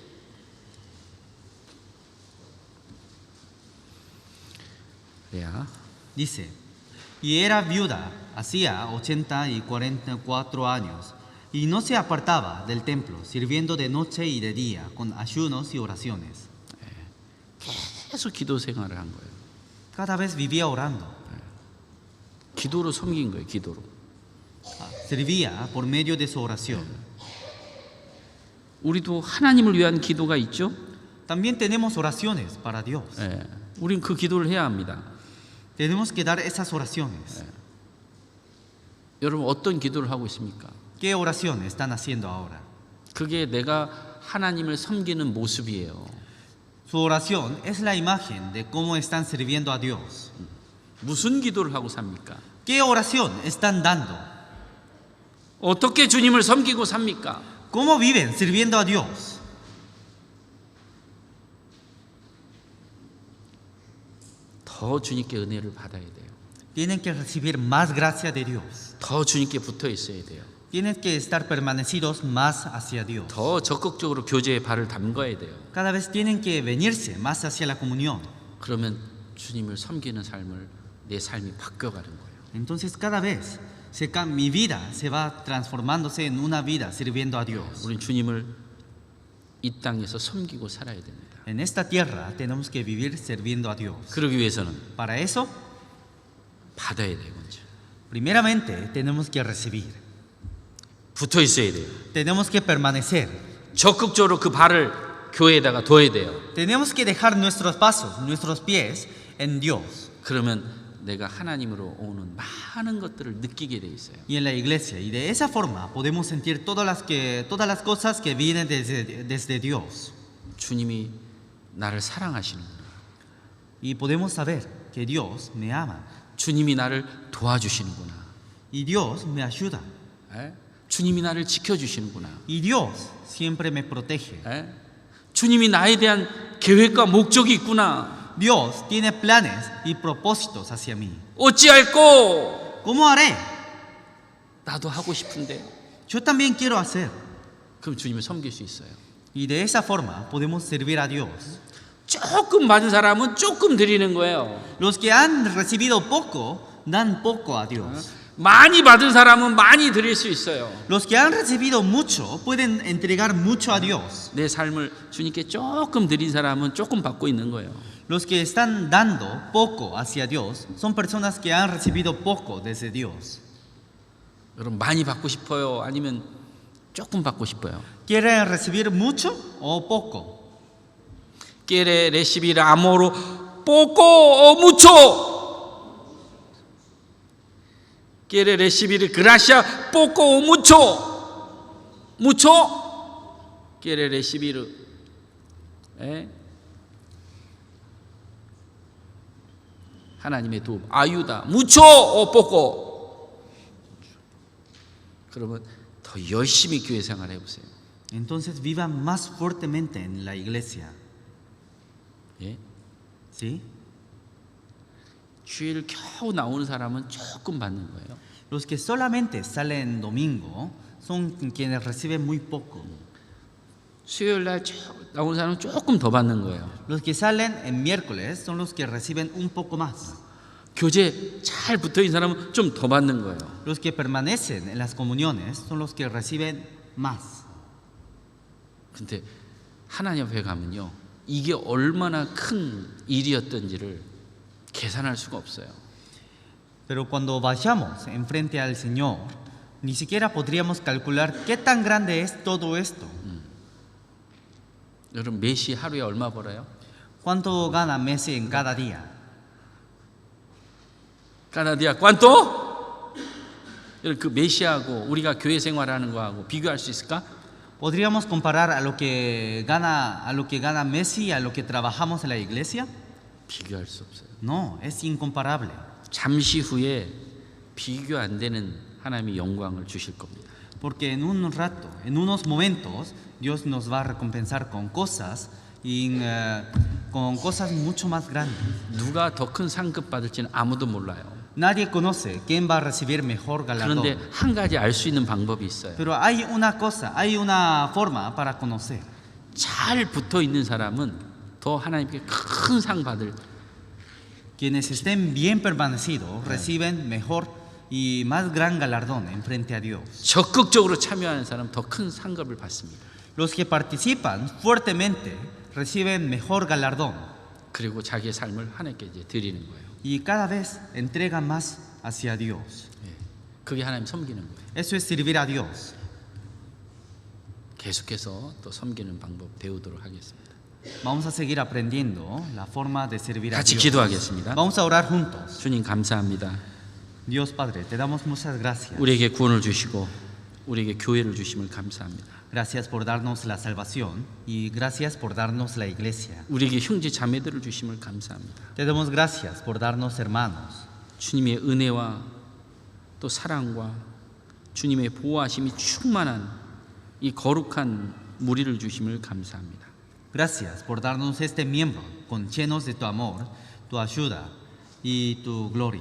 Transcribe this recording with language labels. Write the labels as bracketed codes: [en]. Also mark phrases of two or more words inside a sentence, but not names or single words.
[es] Lea. Dice, y era viuda, hacía 80 y 44 años, y no se apartaba del templo, sirviendo de noche y de día, con ayunos y oraciones. [ko] 계속 기도 생활을 한 거예요. [es] Cada vez vivía orando. [ko] 기도로 섬긴 거예요. 기도로. [es] Servía por medio de su oración. [ko] 우리도 하나님을 위한 기도가 있죠. [es] También tenemos oraciones para Dios. [ko] 우린 그 기도를 해야 합니다. [es] Tenemos que dar esas oraciones. [ko] 여러분 어떤 기도를 하고 있습니까? [es] ¿Qué oración están haciendo ahora? [ko] 그게 내가 하나님을 섬기는 모습이에요. [es] Su oración es la imagen de cómo están sirviendo a Dios. [ko] 무슨 기도를 하고 삽니까? [es] ¿Qué oración están dando? [ko] 어떻게 주님을 섬기고 삽니까? [es] ¿Cómo viven sirviendo a Dios? [ko] 더 주님께 은혜를 받아야 돼요. [es] Tienen que recibir más gracia de Dios. [ko] 더 주님께 붙어 있어야 돼요. [es] Tienen que estar permanecidos más hacia Dios. [ko] 더 적극적으로 교제에 발을 담가야 돼요. [es] Cada vez tienen que venirse más hacia la comunión. [ko] 그러면 주님을 섬기는 삶을 내 삶이 바뀌어가는 거예요. [es] Entonces cada vez mi vida se va transformándose en una vida sirviendo a Dios. [ko] 우리는 주님을 이 땅에서 섬기고 살아야 됩니다. [es] En esta tierra tenemos que vivir sirviendo a Dios. [ko] 그러기 위해서는 [es] Para eso, [ko] 받아야 돼요. 먼저 [es] primeramente tenemos que recibir. [ko] 붙어 있어야 돼요. [es] Tenemos que permanecer. [ko] 적극적으로 그 발을 교회에다가 둬야 돼요. [es] Tenemos que dejar nuestros pasos, nuestros pies en Dios. [ko] 그러면 내가 하나님으로 오는 많은 것들을 느끼게 돼 있어요. [es] Y en la iglesia. Y de esa forma podemos sentir todas las cosas que vienen desde Dios. [ko] 주님이 나를 사랑하시는구나. [es] Y podemos saber que Dios me ama. [ko] 주님이 나를 도와주시는구나. [es] Y Dios me ayuda. [ko] 주님이 나를 지켜주시는구나. [es] Y Dios siempre me protege. [ko] 주님이 나에 대한 계획과 목적이 있구나. [es] Dios tiene planes y propósitos hacia mí. [ko] 어찌할꼬? [es] ¿Cómo haré? [ko] 나도 하고 싶은데. [es] Yo también quiero hacer. [ko] 그럼 주님을 섬길 수 있어요. [es] Y de esa forma podemos servir a Dios. [ko] 조금 받은 사람은 조금 드리는 거예요. [es] Los que han recibido poco, dan poco a Dios. [ko] 많이 받은 사람은 많이 드릴 수 있어요. [es] Los que han recibido mucho, pueden entregar mucho a Dios. [ko] 내 삶을 주님께 조금 드린 사람은 조금 받고 있는 거예요. [es] Los que están dando poco hacia Dios, son personas que han recibido poco desde Dios. [ko] 여러분 많이 받고 싶어요? 아니면 조금 받고 싶어요? [es] ¿Quieren recibir mucho o poco? Quiere recibir amor poco o mucho? Quiere recibir gracia poco o mucho? Mucho? Quiere recibir [ko] 하나님의 도움, [es] ayuda mucho o poco? [ko] 그러면 더 열심히 교회 생활 해보세요. [es] Entonces vivan más fuertemente en la iglesia. [ko] 예? [es] ¿Sí? [ko] 주일 겨우 나오는 사람은 조금 받는 거예요. [es] Los que solamente salen domingo son quienes reciben muy poco. [ko] 수요일 날 나오는 사람은 조금 더 받는 거예요. [es] Los que salen en miércoles son los que reciben un poco más. [ko] 교제 잘 붙어 있는 사람은 좀 더 받는 거예요. [es] Los que permanecen en las comuniones son los que reciben más. [ko] 근데 하나님 앞에 가면요, 이게 얼마나 큰 일이었던지를 계산할 수가 없어요. [es] Pero cuando vayamos enfrente al Señor, ni siquiera podríamos calcular qué tan grande es todo esto. [ko] 여러분 메시 하루에 얼마 벌어요? [es] ¿Cuánto gana Messi en cada día? Cada día ¿cuánto? [ko] 여러분 그 메시하고 우리가 교회 생활하는 거하고 비교할 수 있을까? [es] ¿Podríamos comparar a lo que gana Messi y a lo que trabajamos en la iglesia? [ko] 비교할 수 없어요. [es] No, es incomparable. [ko] 잠시 후에 비교 안 되는 하나님의 영광을 주실 겁니다. [es] Porque en un rato, en unos momentos, Dios nos va a recompensar con cosas mucho más grandes. [ko] 누가 더 큰 상급 받을지는 아무도 몰라요. [es] Nadie conoce quién va a recibir mejor galardón. [ko] 그런데 한 가지 알 수 있는 방법이 있어요. [es] Pero hay una forma para conocer. [ko] 잘 붙어 있는 사람은 더 하나님께 큰 상 받을. [es] Quienes estén bien permanecidos reciben mejor y más gran galardón en frente a Dios. [ko] 적극적으로 참여하는 사람 더 큰 상급을 받습니다. [es] Los que participan fuertemente reciben mejor galardón [ko] 그리고 자기의 삶을 하나님께 이제 드리는 거예요. [es] y cada vez entregan más hacia Dios. [ko] 그게 하나님 섬기는 거예요. [es] Eso es servir a Dios. [ko] 계속해서 또 섬기는 방법 배우도록 하겠습니다. [es] Vamos a seguir aprendiendo la forma de servir a [ko] 같이 [es] Dios. [ko] 기도하겠습니다. [es] Vamos a orar juntos. [ko] 주님 감사합니다. [es] Dios Padre, te damos muchas gracias. [ko] 우리에게 구원을 주시고 우리에게 교회를 주심을 감사합니다. [es] Gracias por darnos la salvación y gracias por darnos la iglesia. [ko] 우리에게 형제 자매들을 주심을 감사합니다. [es] Te damos gracias por darnos hermanos. [ko] 주님의 은혜와 또 사랑과 주님의 보호하심이 충만한 이 거룩한 무리를 주심을 감사합니다. [es] Gracias por darnos este miembro con llenos de tu amor, tu ayuda y tu gloria.